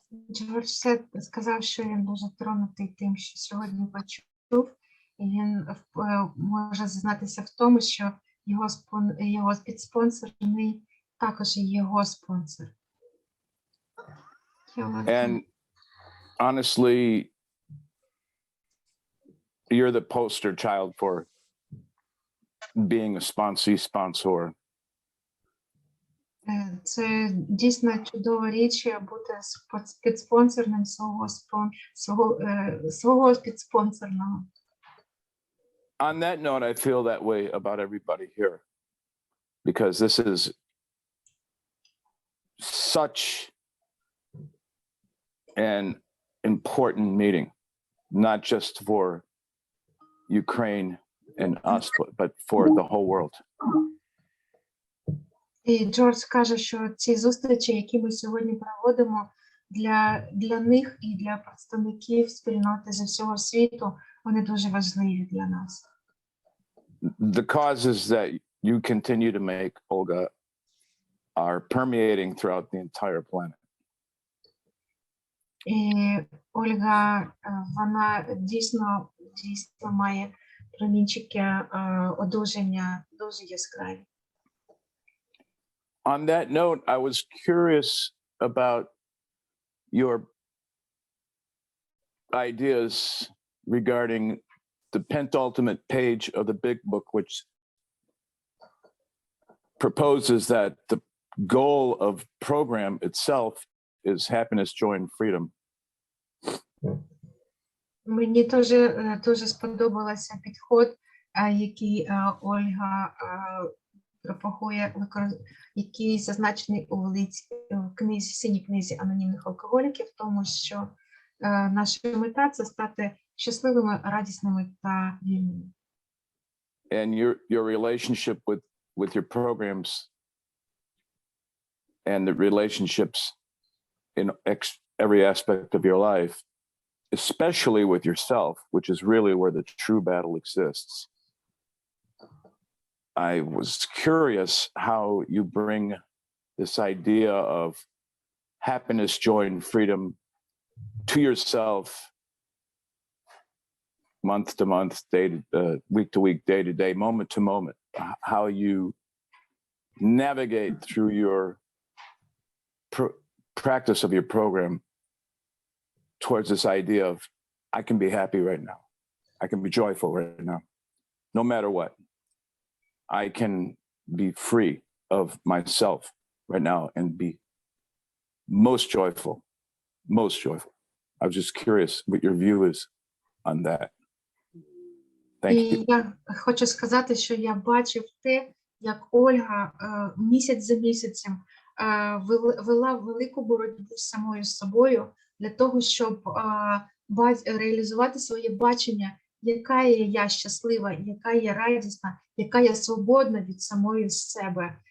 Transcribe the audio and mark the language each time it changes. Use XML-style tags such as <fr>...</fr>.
<uk>Джордж сказав, що він дуже тронутий тим, що сьогодні почув, і він може зізнатися в тому, що його підспонсорний також і його спонсор.</uk> <en>And honestly, you're the poster child for being a sponsor.</en> <uk>Це дійсно чудова річ бути підспонсорним свого підспонсорного.</uk> <en>On that note, I feel that way about everybody here, because this is such an important meeting, not just for Ukraine and us, but for the whole world.</en> <uk>І Джордж каже, що ці зустрічі, які ми сьогодні проводимо для них і для представників спільноти з усього світу, вони дуже важливі для нас.</uk> <en>The causes that you continue to make, Olga, are permeating throughout the entire planet.</en> <uk>І Ольга, вона дійсно має промінчики одужання дуже яскраві.</uk> <en>On that note, I was curious about your ideas regarding the penultimate page of the big book, which proposes that the goal of program itself is happiness, joy, and freedom.</en> <uk>Мені дуже сподобався підход, який Ольга пропагує, який зазначений у книзі, синій книзі анонімних алкоголіків, тому що наша мета – це стати щасливими, радісними та вільними.</uk> <en>And your relationship with your programs and the relationships in every aspect of your life, especially with yourself, which is really where the true battle exists. I was curious how you bring this idea of happiness, joy, and freedom to yourself month to month, week to week, day to day, moment to moment, how you navigate through your practice of your program towards this idea of I can be happy right now. I can be joyful right now, no matter what. I can be free of myself right now and be most joyful, most joyful. I was just curious what your view is on that. Thank you.</en> <uk>І я хочу сказати, що я бачив те, як Ольга місяць за місяцем вела велику боротьбу з самою собою для того, щоб реалізувати своє бачення, яка є я щаслива, яка є радісна, яка є свободна від самої себе.</uk>